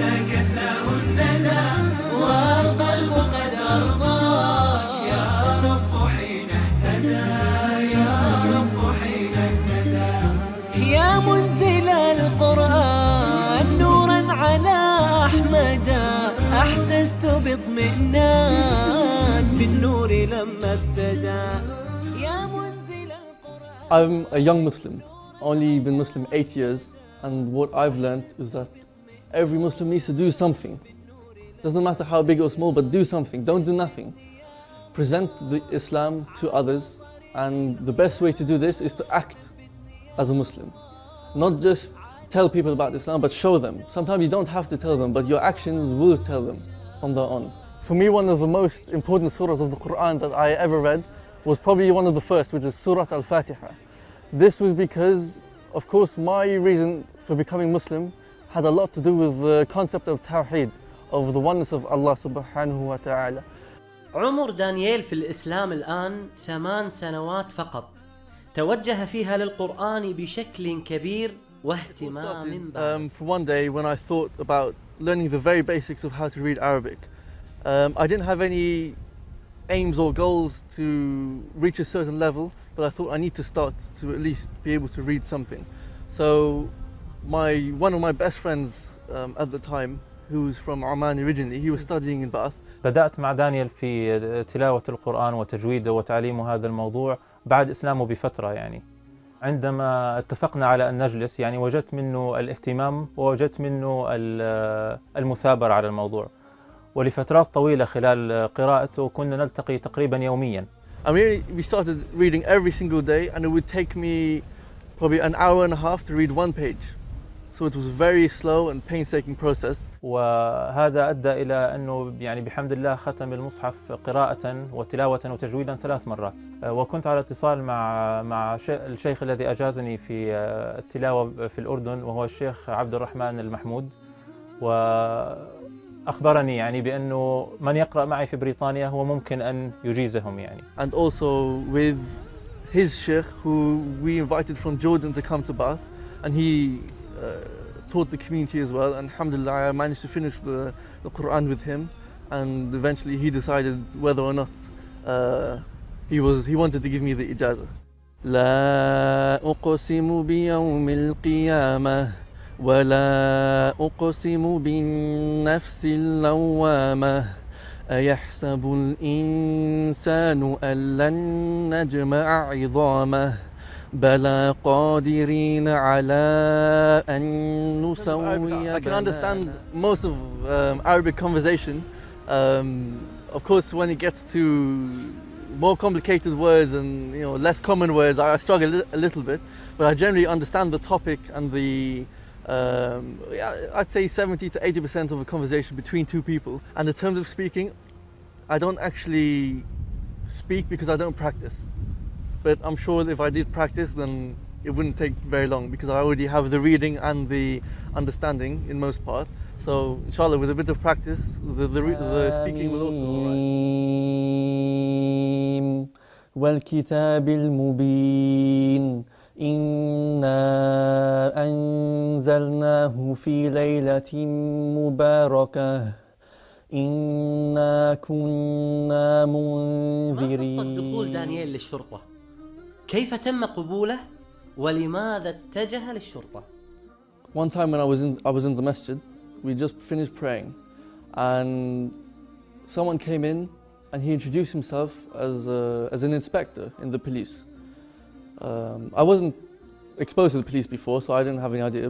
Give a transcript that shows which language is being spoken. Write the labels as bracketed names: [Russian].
[Arabic] كساه الندى والقلب قد أرضاك يا رب حين اهتدى يا رب حين اهتدى يا منزل القرآن نورا على أحمد أحسست باطمئنان بالنور لما ابتدى يا منزل القرآن. [English] I'm a young Muslim, only been Muslim 8 years, and what I've learned is that every Muslim needs to do something. Doesn't matter how big or small, but do something. Don't do nothing. Present the Islam to others, and the best way to do this is to act as a Muslim. Not just tell people about Islam, but show them. Sometimes you don't have to tell them, but your actions will tell them on their own. For me, one of the most important surahs of the Quran that I ever read was probably one of the first, which is Surah Al-Fatiha. This was because, of course, my reason for becoming Muslim had a lot to do with the concept of Tawheed, of the oneness of Allah subhanahu wa ta'ala. [Arabic] عمر دانييل في الإسلام الآن 8 سنوات فقط، توجه فيها للقرآن بشكل كبير واهتمام بالغ. [English] For one day when I thought about learning the very basics of how to read Arabic, I didn't have any aims or goals to reach a certain level, but I thought I need to start to at least be able to read something. So one of my best friends at the time, who was from Oman originally, he was studying in Bath. [Arabic] بدأت مع دانيال في تلاوة القرآن وتجويده وتعليمه هذا الموضوع بعد إسلامه بفترة يعني. عندما اتفقنا على أن نجلس يعني وجدت منه الاهتمام ووجدت منه المثابرة على الموضوع. ولفترات طويلة خلال قراءته كنا نلتقي تقريبا يوميا. [English] I mean, we started reading every single day, and it would take me probably an hour and a half to read one page. So it was a very slow and painstaking process. [Arabic] وهذا أدى إلى أنه يعني بحمد الله ختم المصحف قراءة وتلاوة وتجويدا 3 مرات. وكنت على اتصال مع الشيخ الذي أجازني في التلاوة في الأردن، وهو الشيخ عبد الرحمن المحمود، وأخبرني يعني بأنه من يقرأ معي في بريطانيا هو ممكن أن يجيزهم يعني. [English] And also with his sheikh, who we invited from Jordan to come to Bath, and he taught the community as well, and alhamdulillah I managed to finish the Quran with him, and eventually he decided whether or not he wanted to give me the ijazah. [Arabic] لا أقسم بيوم القيامة ولا أقسم بالنفس اللوامة أيحسب الإنسان أن لن نجمع عظامه بلى قادرين على أن نسوي. [English] I can understand most of Arabic conversation. Of course, when it gets to more complicated words and less common words, I struggle a little bit. But I generally understand the topic and the I'd say 70 to 80% of a conversation between two people. And in terms of speaking, I don't actually speak because I don't practice. But I'm sure if I did practice, then it wouldn't take very long because I already have the reading and the understanding in most part. So So inshallah, with a bit of practice, the speaking will also alright. [Arabic] والكتاب المبين إنا أنزلناه في ليلة مباركة إنا كنا منذرين. ما قصة دخول دانيال للشرطة؟ كيف تم قبوله ولماذا اتجه للشرطة؟ [English] One time when I was in the masjid, we just finished praying, and someone came in and he introduced himself as an inspector in the police. I wasn't exposed to the police before, so I didn't have any idea.